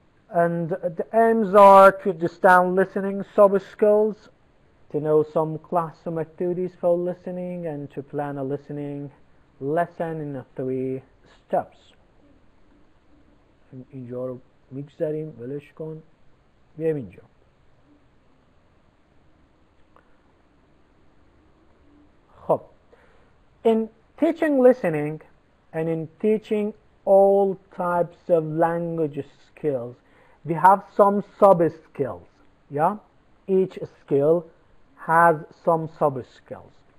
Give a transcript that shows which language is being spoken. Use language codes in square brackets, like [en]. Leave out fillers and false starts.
[en] And the aims are to understand listening sub-skills, to know some classroom activities for listening, and to plan a listening lesson in 3 steps. [fa] اینجا رو میگذاریم ولش کن بیایم اینجا. [en] خب in teaching listening and in teaching all types of language skills, we have some sub-skills. Yeah, each skill has some sub-skills.